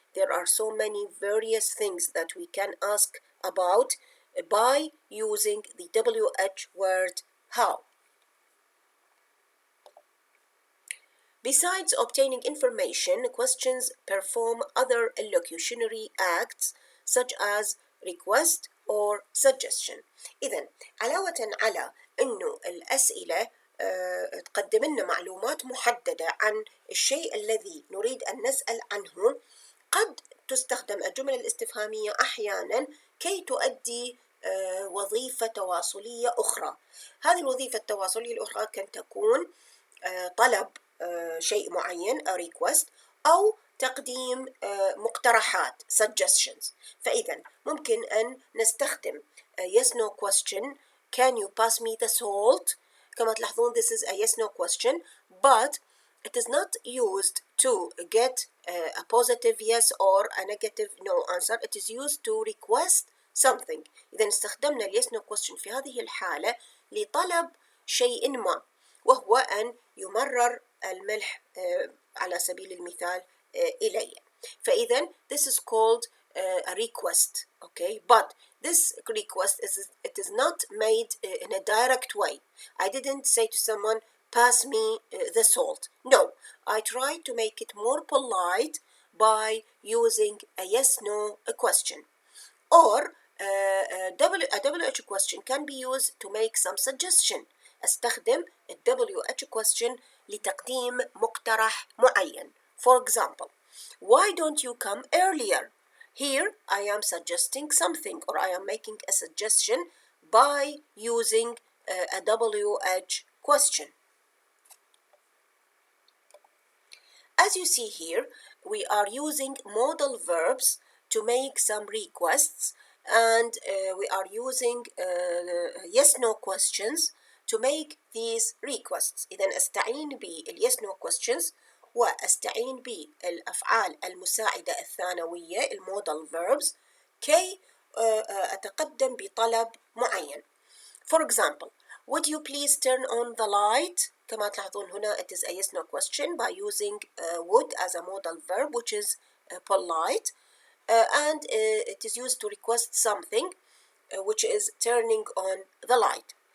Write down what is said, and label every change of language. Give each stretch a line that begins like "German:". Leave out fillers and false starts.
English: There are so many various things that we can ask about by using the WH word how. Besides obtaining information, questions perform other illocutionary acts such as request or suggestion.
Arabic: إذن علاوة على أنه الأسئلة تقدم لنا معلومات محددة عن الشيء الذي نريد أن نسأل عنه، قد تستخدم الجمل الاستفهامية أحيانا كي تؤدي وظيفة تواصلية أخرى. هذه الوظيفة التواصلية الأخرى كان تكون طلب شيء معين a request أو تقديم مقترحات suggestions. فإذا ممكن أن نستخدم yes no question.
English: Can you pass me the salt?
Arabic: كما تلاحظون
English: this is a yes no question, but it is not used to get a positive yes or a negative no answer. It is used to request something.
Arabic: إذا استخدمنا yes no question في هذه الحالة لطلب شيء ما، وهو أن يمرر الملح على سبيل المثال إلي. فإذا
English: this is called a request, okay? But this request is not made in a direct way. I didn't say to someone, pass me the salt. No, I tried to make it more polite by using a yes/no question. Or a WH question can be used to make some suggestion.
Arabic: استخدم ال WH question لتقديم مقترح معين.
English: For example, why don't you come earlier? Here I am suggesting something, or I am making a suggestion by using a WH question. As you see here, we are using modal verbs to make some requests, and we are using yes/no questions to make these requests.
Arabic: إذا أستعين باليس نو questions وأستعين بالأفعال المساعدة الثانوية المودال verbs كي أتقدم بطلب معين.
English: For example, would you please turn on the light?
Arabic: كما تلاحظون هنا
English: it is a yes no question by using would as a modal verb, which is polite, and it is used to request something, which is turning on the light.